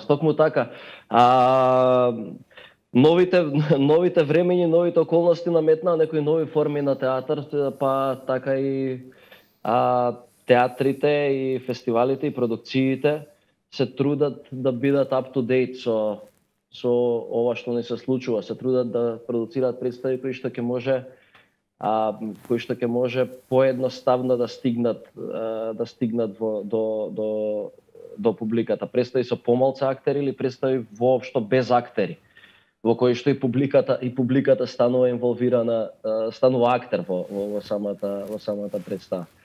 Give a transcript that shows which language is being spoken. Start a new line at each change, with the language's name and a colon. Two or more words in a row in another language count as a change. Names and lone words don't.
Macedonian: Токму така. Новите времењи, новите околности наметнаа некои нови форми на театар, па така и театрите и фестивалите и продукциите се трудат да бидат
English: up to date
Macedonian: со ова што ни се случува, се трудат да продуцираат представи кои што ќе може поедноставно да стигнат до публиката. Представи со помалку актери или представи воопшто без актери, во кои што и публиката станува инволвирана, станува актер во самата представа.